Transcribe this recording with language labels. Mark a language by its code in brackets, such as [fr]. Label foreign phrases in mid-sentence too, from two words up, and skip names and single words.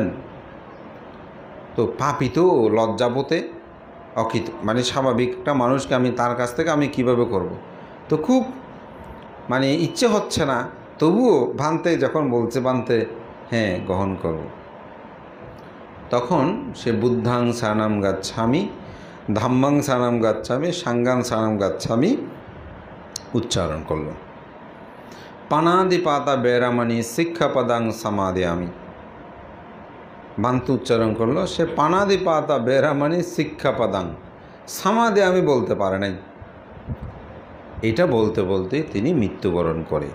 [bn] তো পাপী তো লজ্জাবোধে অকৃত, মানে স্বাভাবিক একটা মানুষকে আমি তার কাছ থেকে আমি কিভাবে করব। তো খুব মানে ইচ্ছে হচ্ছে না, তবুও ভানতে যখন বলছে, ভানতে হ্যাঁ গ্রহণ করব। তখন সে [pi] বুদ্ধাং শরণং গচ্ছামি, ধাম্মাং শরণং গচ্ছামি, সাঙ্গাং শরণং গচ্ছামি [bn] উচ্চারণ করল। [pi] পানাদিপাতা বেরামানি শিক্ষাপদাং সমাদিয়ামি। [bn] ভান্তে উচ্চারণ করলো, সে [pi] পানাদিপাতা বেরামানি শিক্ষাপদাং সমাদিয়ামি [bn] বলতে পারে নাই। এটা বলতে বলতে তিনি মৃত্যুবরণ করে।